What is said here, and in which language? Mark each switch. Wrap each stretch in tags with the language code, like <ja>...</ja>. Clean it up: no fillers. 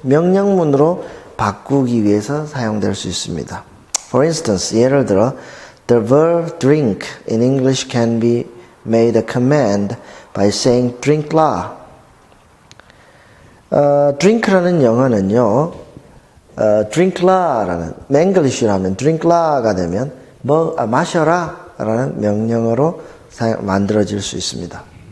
<ko>명령문으로 바꾸기 위해서 사용될 수 있습니다.</ko> <en>For instance,</en> <ko>예를 들어</ko> <en>the verb drink in English can be made a command by saying drink la.</en> <ko>drink라는 영어는요. drink라라는 맹글리시라면 drink라가 되면 마셔라라는 명령어로 만들어질 수 있습니다.</ko>